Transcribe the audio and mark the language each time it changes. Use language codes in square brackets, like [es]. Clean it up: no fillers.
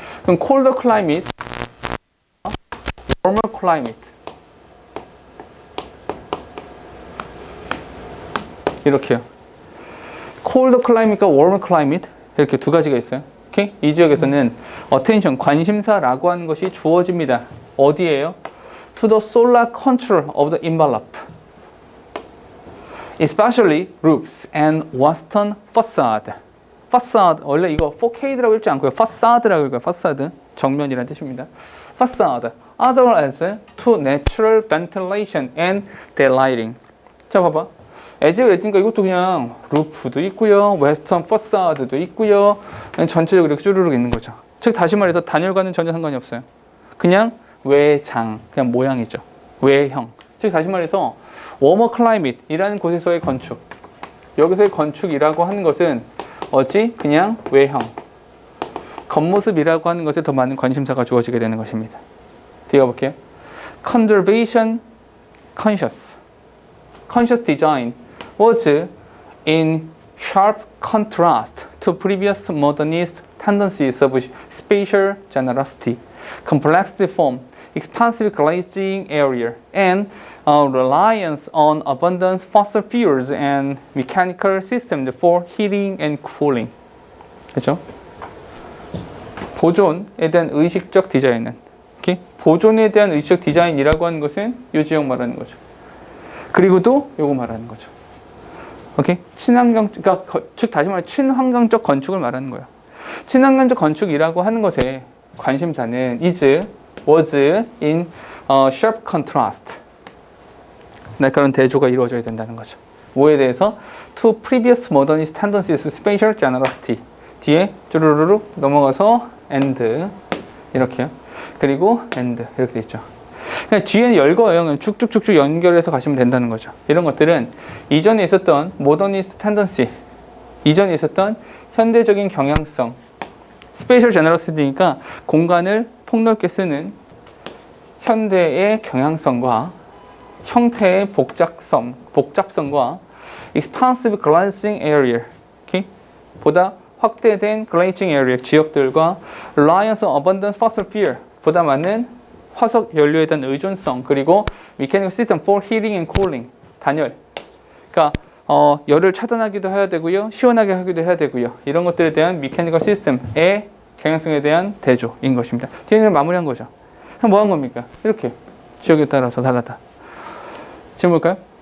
[en] 그럼 colder climate warmer climate 이렇게요. cold climate [ko] 과 [en] warm climate [ko] 이렇게 두 가지가 있어요. 오케이? 이 지역에서는 attention, 관심사라고 하는 것이 주어집니다. 어디에요? [en] To the solar control of the envelope. Especially roofs and western facade. [ko] facade, 원래 이거 4K라고 읽지 않고요. facade라고 읽어요. facade, 정면이라는 뜻입니다. [en] facade, as well as to natural ventilation and daylighting. [ko] 자, 봐봐. 에지가 그랬으니까 이것도 그냥 루프도 있고요. 웨스턴 퍼사드도 있고요. 전체적으로 이렇게 쭈르륵 있는 거죠. 즉 다시 말해서 단열과는 전혀 상관이 없어요. 그냥 외장, 그냥 모양이죠. 외형. 즉 다시 말해서 워머 클라이밋이라는 곳에서의 건축. 여기서의 건축이라고 하는 것은 그냥 외형. 겉모습이라고 하는 것에 더 많은 관심사가 주어지게 되는 것입니다. 뒤에 가볼게요. [en] Conservation conscious design was in sharp contrast to previous modernist tendencies of spatial generosity, complexity form, expansive glazing area, and reliance on abundant fossil fuels and mechanical systems for heating and cooling. [ko] 그렇죠? 보존에 대한 의식적 디자인은 보존에 대한 의식적 디자인이라고 하는 것은 이 지역 말하는 거죠. 그리고 또 요거 말하는 거죠. 오케이? 친환경, 그러니까 즉 다시 말해 친환경적 건축을 말하는 거예요. 친환경적 건축이라고 하는 것에 관심사는 [en] was in sharp contrast. [ko] 그런 대조가 이루어져야 된다는 거죠. 뭐에 대해서? [en] To previous modernist tendencies, spatial generosity. [ko] 뒤에 쭈루루룩 넘어가서 and 이렇게요. 그리고 and 이렇게 돼 있죠. 그냥 뒤에는 열거예요. 쭉쭉쭉쭉 연결해서 가시면 된다는 거죠. 이런 것들은 이전에 있었던 모더니스트 텐던시, 이전에 있었던 현대적인 경향성, 스페셜 제너러시티니까 공간을 폭넓게 쓰는 현대의 경향성과 형태의 복잡성, 복잡성과 [en] expansive glancing area, okay? [ko] 보다 확대된 [en] glancing area [ko] 지역들과 [en] reliance on abundant fossil fuel, [ko] 보다 많은 화석 연료에 대한 의존성, 그리고 [en] mechanical system for heating and cooling, [ko] 단열. 그러니까 열을 차단하기도 해야 되고요, 시원하게 하기도 해야 되고요. 이런 것들에 대한 mechanical system의 경향성에 대한 대조인 것입니다. 뒤에는 마무리한 거죠. 그럼 뭐 한 겁니까? 이렇게 지역에 따라서 달랐다. 지금 볼까요?